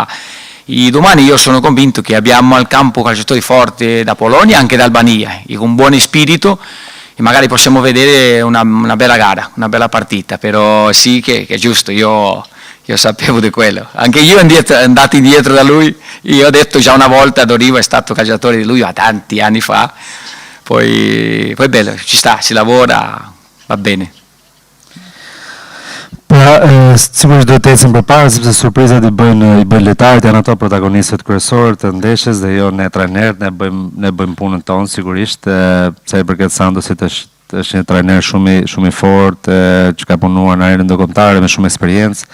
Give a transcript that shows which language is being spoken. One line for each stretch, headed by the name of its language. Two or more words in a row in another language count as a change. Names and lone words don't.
Italian: Domani io sono convinto che abbiamo al campo calciatori forti da Polonia e anche da Albania, con buon spirito, e magari possiamo vedere una bella gara, una bella partita, però sì che è giusto, io sapevo di quello. Anche io andato indietro da lui, io ho detto già una volta, Dorivo è stato calciatore di lui tanti anni fa, poi è bello, ci sta, si lavora, va bene.
Albanian: Pra, sigurisht do të ecim përpara sepse surprizat i bëjnë lojtarët, janë ato protagonistët kryesorë të ndeshjes dhe jo ne trajnerët, ne bëjmë punën tonë sigurisht. Sa i përket Santosit është një trajner shumë i fortë, që ka punuar në arena ndërkombëtare me shumë eksperiencë.